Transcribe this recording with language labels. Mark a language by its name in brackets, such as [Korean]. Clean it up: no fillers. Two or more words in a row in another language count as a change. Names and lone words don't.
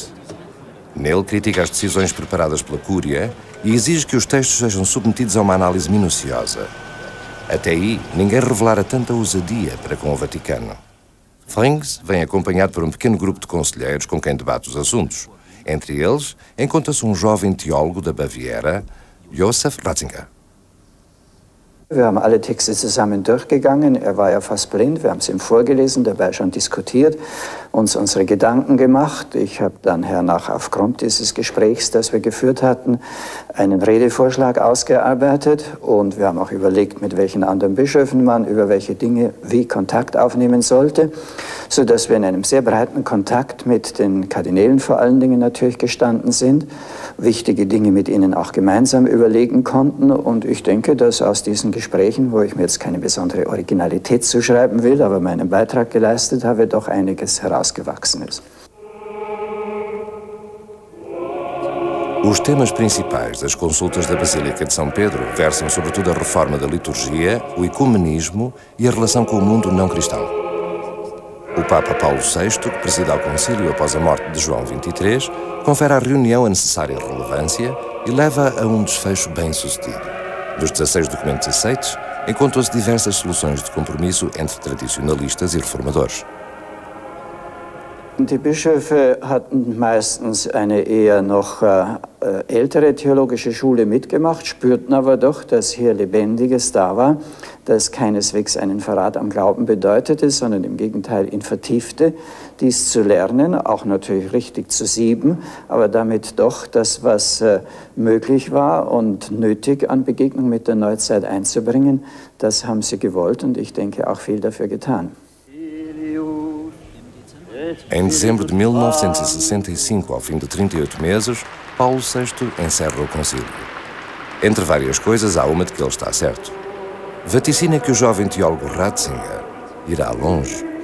[Portuguese] Nele critica as decisões preparadas pela Cúria e exige que os textos sejam submetidos a uma análise minuciosa. Até aí, ninguém revelara tanta ousadia para com o Vaticano. Frings vem acompanhado por um pequeno grupo de conselheiros com quem debate os assuntos. Entre eles, encontra-se um jovem teólogo da Baviera, Josef Ratzinger. [German] Wir haben alle Texte zusammen durchgegangen. Er war ja fast blind. Wir haben es ihm vorgelesen, dabei schon diskutiert, uns unsere Gedanken gemacht. Ich habe dann hernach aufgrund dieses Gesprächs, das wir geführt hatten, einen Redevorschlag ausgearbeitet. Und wir haben auch überlegt, mit welchen anderen Bischöfen man über welche Dinge wie Kontakt aufnehmen sollte, sodass wir in einem sehr breiten Kontakt mit den Kardinälen vor allen Dingen natürlich gestanden sind, wichtige Dinge mit ihnen auch gemeinsam überlegen konnten. Und ich denke, dass aus diesen Gesprächen, wo ich mir jetzt keine besondere Originalität zuschreiben will, aber meinen Beitrag geleistet habe, doch einiges herausgewachsen ist. [Portuguese] Os temas principais das consultas da Basílica de São Pedro versam sobretudo a reforma da liturgia, o ecumenismo e a relação com o mundo não cristão. O Papa Paulo VI, que presida ao concílio após a morte de João XXIII, confere à reunião a necessária relevância e leva a um desfecho bem-sucedido. Dos 16 documentos aceitos, encontram-se diversas soluções de compromisso entre tradicionalistas e reformadores. [German] Die Bischöfe hatten meistens eine eher noch ältere theologische Schule mitgemacht, spürten aber doch, dass hier Lebendiges da war, das keineswegs einen Verrat am Glauben bedeutete, sondern im Gegenteil ihn vertiefte, dies zu lernen, auch natürlich richtig zu sieben, aber damit doch das, was möglich war und nötig an Begegnung mit der Neuzeit einzubringen, das haben sie gewollt und ich denke auch viel dafür getan. [Portuguese] Em dezembro de 1965, ao fim de 38 meses, Paulo VI encerra o concílio. Entre várias coisas, há uma de que ele está certo. Vaticina que o jovem teólogo Ratzinger irá longe.